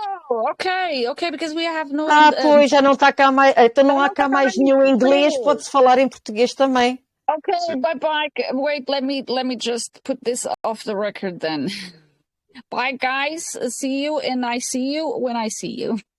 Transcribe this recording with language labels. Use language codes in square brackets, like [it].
[en] Oh, okay, because we have no... [pt] Pois, já não está cá mais... Então não há cá mais nenhum inglês, inglês. pode-se falar em português também. [en] Okay, bye-bye. Wait, let me just put this off the record then. Bye, guys. See you, and I see you when I see you.